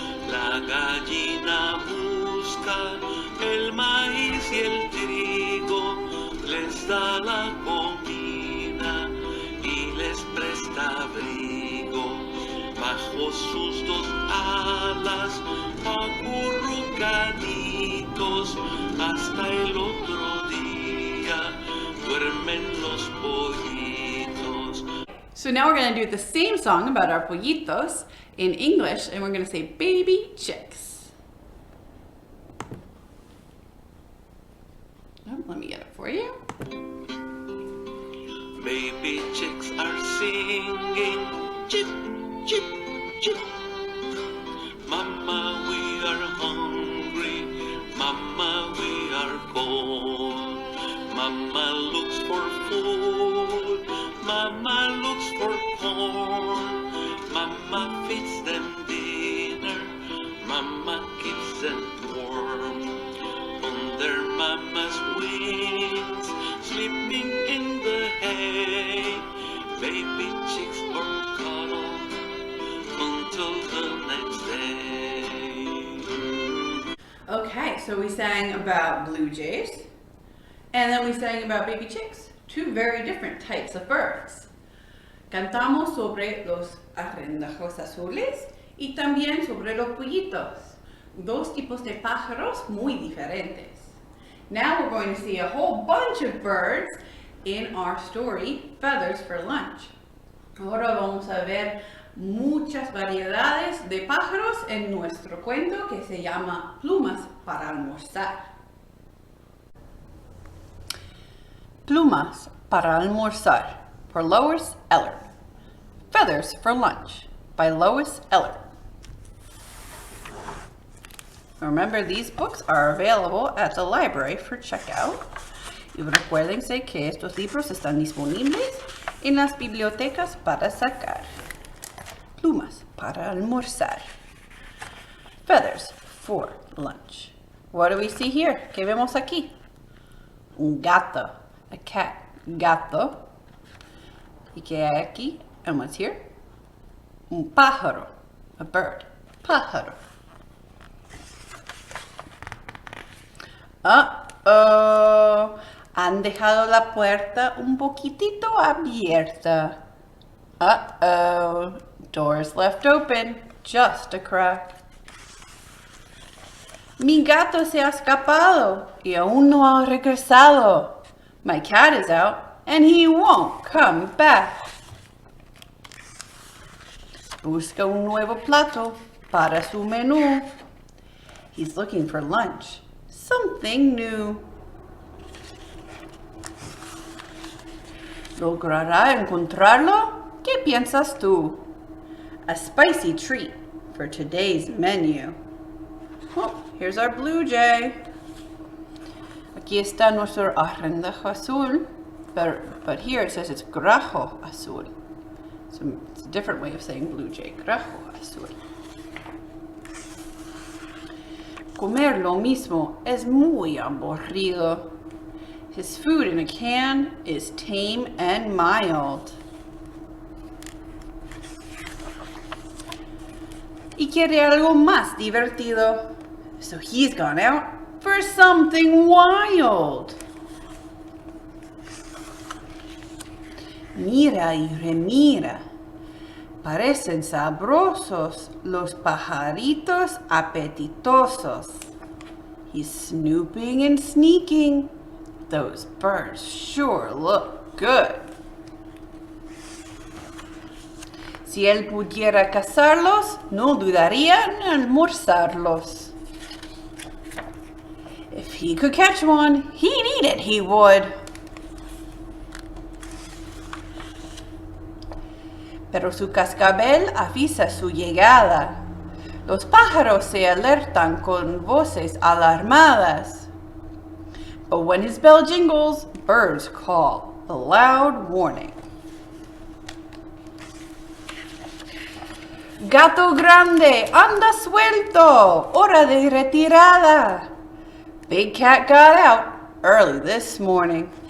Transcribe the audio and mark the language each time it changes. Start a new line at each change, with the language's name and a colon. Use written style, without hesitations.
Spanish: La gallina busca el maíz y el trigo, les da la comida y les presta abrigo. Bajo sus dos alas, acurrucaditos, hasta el otro día duermen los pollitos.
English: So now we're going to do the same song about our pollitos in English, and we're going to say baby chicks. Oh, let me get it for you. Baby chicks are singing chip, chip, chip. Mama, we are hungry. Mama, we are cold. Mama looks for food. Mama looks for corn. Mama feeds them dinner. Mama keeps them warm. On their mama's wings, sleeping in the hay. Baby chicks are cuddled until the next day. Okay, so we sang about blue jays, and then we sang about baby chicks, two very different types of birds.
Spanish: Cantamos sobre los arrendajos azules y también sobre los pollitos, dos tipos de pájaros muy diferentes.
English: Now we're going to see a whole bunch of birds in our story, Feathers for Lunch.
Spanish: Ahora vamos a ver muchas variedades de pájaros en nuestro cuento que se llama Plumas para Almorzar. Plumas para Almorzar, por Lois Ehlert.
English: Feathers for Lunch, by Lois Ehlert. Remember, these books are available at the library for checkout.
Spanish: Y recuérdense que estos libros están disponibles en las bibliotecas para sacar. Plumas para almorzar.
English: Feathers for lunch. What do we see here?
Spanish: ¿Qué vemos aquí? Un gato,
English: a cat,
Spanish: gato. ¿Y qué hay aquí?
English: And what's here?
Spanish: Un pájaro,
English: a bird,
Spanish: pájaro. Uh-oh, han dejado la puerta un poquitito abierta.
English: Uh-oh, door's left open, just a crack.
Spanish: Mi gato se ha escapado y aún no ha regresado.
English: My cat is out and he won't come back.
Spanish: Busca un nuevo plato para su menú.
English: He's looking for lunch, something new.
Spanish: ¿Logrará encontrarlo? ¿Qué piensas tú?
English: A spicy treat for today's menu. Oh, here's our blue jay.
Spanish: Aquí está nuestro arrendajo azul,
English: but here it says it's
Spanish: grajo azul.
English: So it's a different way of saying blue jay, grajo azul.
Spanish: Comer lo mismo es muy aburrido.
English: His food in a can is tame and mild.
Spanish: Y quiere algo más divertido.
English: So he's gone out for something wild.
Spanish: Mira y remira. Parecen sabrosos los pajaritos apetitosos.
English: He's snooping and sneaking. Those birds sure look good.
Spanish: Si él pudiera cazarlos, no dudaría en almorzarlos.
English: If he could catch one, he'd eat it, he would.
Spanish: Pero su cascabel avisa su llegada. Los pájaros se alertan con voces alarmadas.
English: But when his bell jingles, birds call a loud warning.
Spanish: Gato grande, anda suelto, hora de retirada.
English: Big cat got out early this morning.